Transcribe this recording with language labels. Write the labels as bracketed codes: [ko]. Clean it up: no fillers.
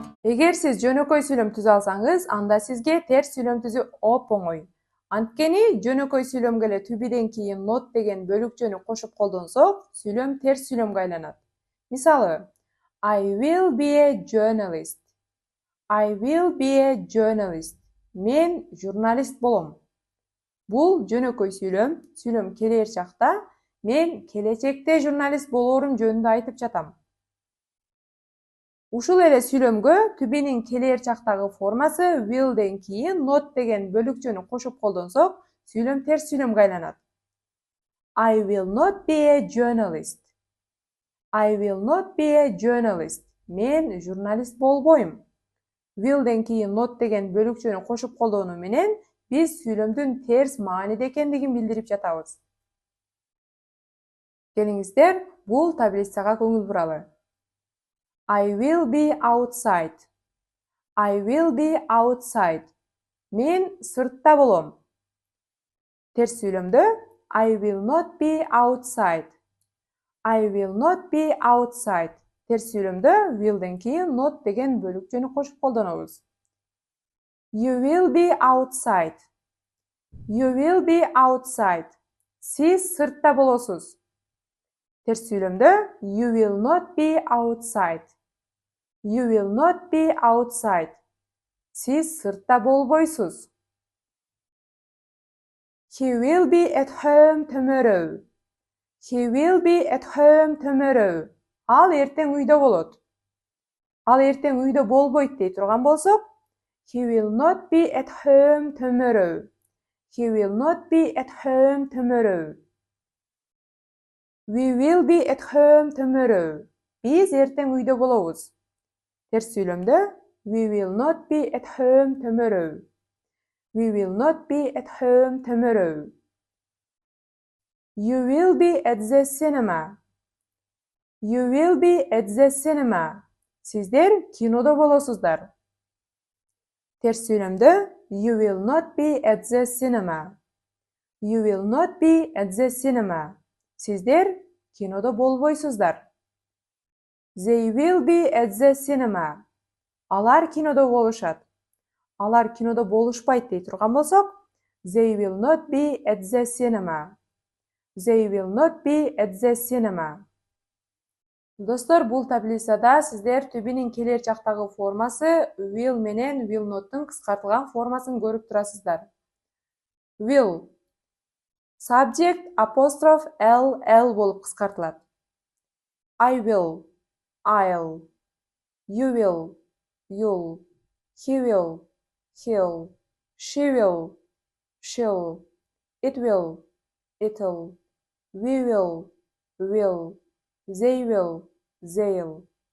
[ky] Эгер сиз жөнөкөй сүйлөм түзө алсаңыз, анда сизге терс сүйлөм түзүү оп-оңой. Анткени жөнөкөй сүйлөмгө эле to be'ден кийин not деген бөлүкчөнү кошуп колдонсок, сүйлөм терс сүйлөмгө айланат. [en] Мисалы, I will be a journalist. I will be a journalist. [ky] Мен журналист болом. Бул жөнөкөй сүйлөм келер чакта мен келечекте журналист болоорум жөнүндө айтып жатам. Ушул эле сүйлөмгө to be'нин келер чактагы формасы willден кийин not деген бөлүкчөнү кошуп колдонсок, сүйлөм терс сүйлөмгө айланат. [en] I will not be a journalist. I will not be a journalist. [ky] Мен журналист болбойм. Willден кийин not деген бөлүкчөнү кошуп колдонуу менен биз сүйлөмдүн терс мааниде экендигин билдирип жатабыз. Келиңиздер, бул таблицага көңүл буралы. [en] I will be outside. I will be outside. [ky] Мен сыртта болом. Терс сүйлөмдө [en] I will not be outside. I will not be outside. [ky] Терс сүйлөмдө willден кийин not деген бөлүкчөнү кошуп колдонобуз. [en] You will be outside. You will be outside. [ky] Сиз сыртта болосуз. Терс сүйлөмдө [en] you will not be outside. You will not be outside. [ky] Сиз сыртта болбойсуз. [en] He will be at home tomorrow. He will be at home tomorrow. [ky] Ал эртең үйдө болот. Ал эртең үйдө болбойт дей турган болсок, [en] he will not be at home tomorrow. He will not be at home tomorrow. We will be at home tomorrow. [ky] Биз эртең үйдө болобуз. Терс сүйлөмдө [en] we will not be at home tomorrow. We will not be at home tomorrow. You will be at the cinema. You will be at the cinema. [ky] Сиздер кинодо болосуздар. Терс сүйлөмдө [en] you will not be at the cinema. You will not be at the cinema. [ky] Сиздер кинодо болбойсуздар. [en] They will be at the cinema. [ky] Алар кинодо болушат. Алар кинодо болушпайт дей турган болсок, [en] they will not be at the cinema. They will not be at the cinema. [ky] Достор, бул таблицада сиздер to be'нин келер чактагы формасы will менен will not'тун кыскартылган формасын көрүп турасыздар. [en] Will subject apostrophe L [ky] болуп кыскартылат. [en] I will, I'll, you will, you'll, he will, he'll, she will, she'll, it will, it'll, we will, will, they will, they'll.